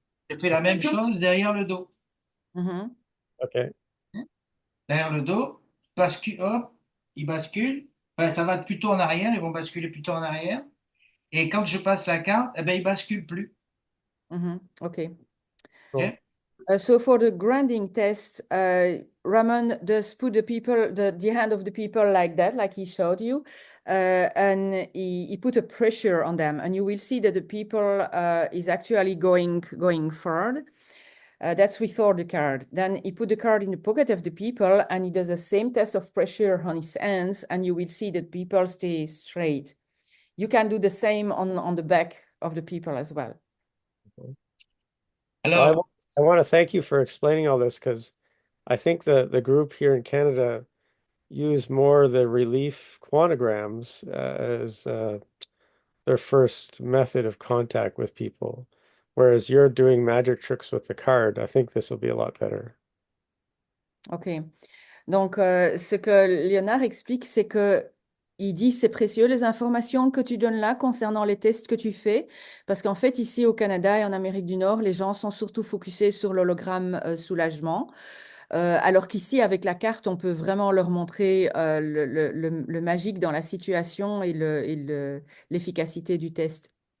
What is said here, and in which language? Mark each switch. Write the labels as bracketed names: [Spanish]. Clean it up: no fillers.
[French] Je fais la même chose derrière le dos. Mhm. [English] Okay. [French] Derrière le dos, bascule, hop, ils basculent. Enfin, ça va plutôt en arrière, ils vont basculer plutôt en arrière. Et quand je passe la carte, eh ben, ils basculent plus. [English] OK. Cool. Ok. So for the grounding test, Ramon does put the people, the hand of the people like that, like he showed you, and he put a pressure on them, and you will see that the people is actually going forward. That's before the card. Then he put the card in the pocket of the people, and he does the same test of pressure on his hands, and you will see that people stay straight. You can do the same on the back of the people as well. Well, [French] Alors, [English] I want to thank you for explaining all this because I think the group here in Canada use more the relief quantograms as their first method of contact with people, whereas you're doing magic tricks with the card. I think this will be a lot better. OK. [French] Donc, ce que Léonard explique, c'est que il dit c'est précieux les informations que tu donnes là concernant les tests que tu fais, parce qu'en fait, ici au Canada et en Amérique du Nord, les gens sont surtout focusés sur l'hologramme soulagement, alors qu'ici, avec la carte, on peut vraiment leur montrer le magique dans la situation et l'efficacité du test.